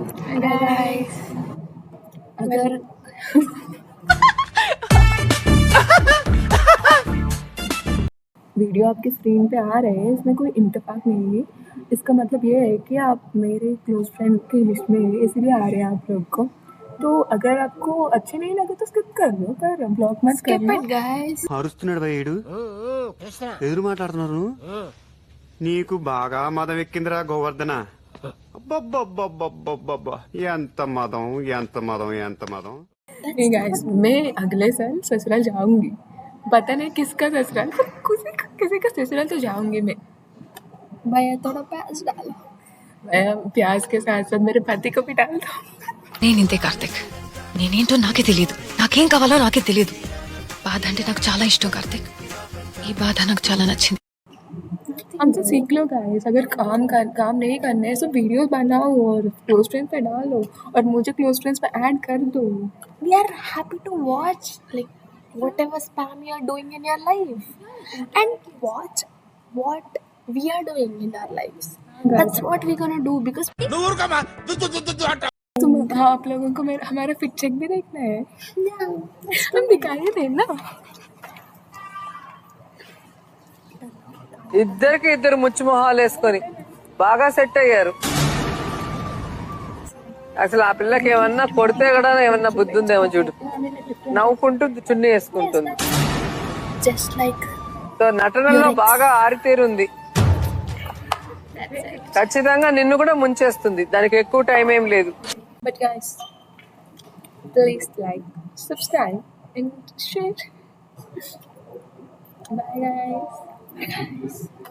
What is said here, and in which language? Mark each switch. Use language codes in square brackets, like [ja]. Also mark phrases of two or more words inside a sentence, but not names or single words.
[hi] गाइस अगर वीडियो आपकी स्क्रीन पे आ रहे हैं, इसमें कोई इत्तेफाक नहीं है। इसका मतलब ये है कि आप मेरे [en] close friend [hi] की लिस्ट में है, इसीलिए आ रहे हैं आप लोग को। तो अगर आपको अच्छे नहीं लगे तो स्किप कर लो, पर ब्लॉक मत [en] Skip [hi] करना। [en] it, guys. [te] అరుస్తున్నాడు భయ్యుడు ఎదురు మాట్లాడుతున్నారు నీకు బాగా మదం ఎక్కిందిరా గోవర్ధన అబ్బబ్బబ్బబ్బబ్బబ్బబ్బా ఎంత మదం ఎంత మదం ఎంత మదం [hi] नहीं गाइस, मैं अगले साल ससुराल जाऊंगी। पता नहीं किसका ससुराल, पर किसी का ससुराल तो जाऊंगी मैं। भैया थोड़ा प्याज डालो. मैं प्याज के साथ साथ मेरे पति को भी डाल दूँ। [te] నేనింతే కార్తిక్, నేనేంటో నాకే తెలియదు, నాకేం కావాలో నాకే తెలియదు. బాధ అంటే నాకు చాలా ఇష్టం కార్తిక్, ఈ బాధ నాకు చాలా నచ్చింది. [hi] हमसे सीख लो गाइस, अगर काम नहीं करना है तो वीडियोस बनाओ और [en] close friends [hi] पे डालो और मुझे [en] close friends [hi] पे ऐड कर दो। [en] We are happy to watch like whatever spam you are doing in your life and watch what we are doing in our lives. That's what we're gonna do because [hi] तुम आप लोगों को हमारा [en] fit check [hi] भी देखना है, हम दिखाई थे ना। [te] ఇద్దరికి ఇద్దరు ముచ్చు మొహాలు వేసుకొని బాగా సెట్ అయ్యారు. అసలు ఆ పిల్లకి ఏమన్నా కొడితే కూడా ఏమన్నా బుద్ధి ఉందేమో చూడు, నవ్వుకుంటూ చున్నీ వేసుకుంటుంది. [en] just like [te] సో నటనలో బాగా ఆరితేరుంది, ఖచ్చితంగా నిన్ను కూడా ముంచేస్తుంది, దానికి ఎక్కువ టైం ఏం లేదు. [en] But guys, please like, subscribe and share. Bye guys.